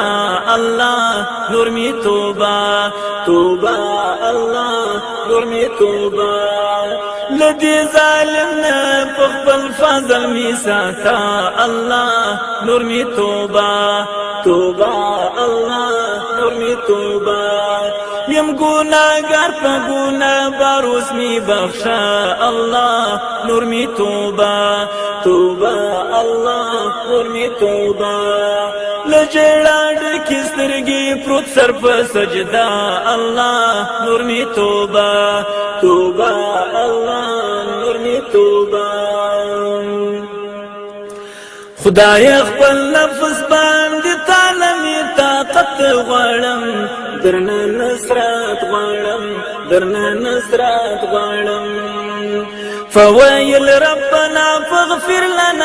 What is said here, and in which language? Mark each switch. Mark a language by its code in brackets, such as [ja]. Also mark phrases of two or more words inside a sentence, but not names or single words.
[ps] الله نور می توبه توبه الله نور می توبه لدی ظالم نه په خپل فضل می ساته الله نور می توبه توبه الله نور می توبه یم گناهگار په گناه بر اوس می بخشا الله نور می توبه توبه الله نور می توبه لژړا ډکې سترګې پروت سر په سجدا الله نور می توبه توبه الله نور می توبه خدای خپل نفس باندې تعالی می طاقت غواړم درنه نصرت غواړم درنه نصرت غواړم فویل [ar] ربنا فاغفر لنا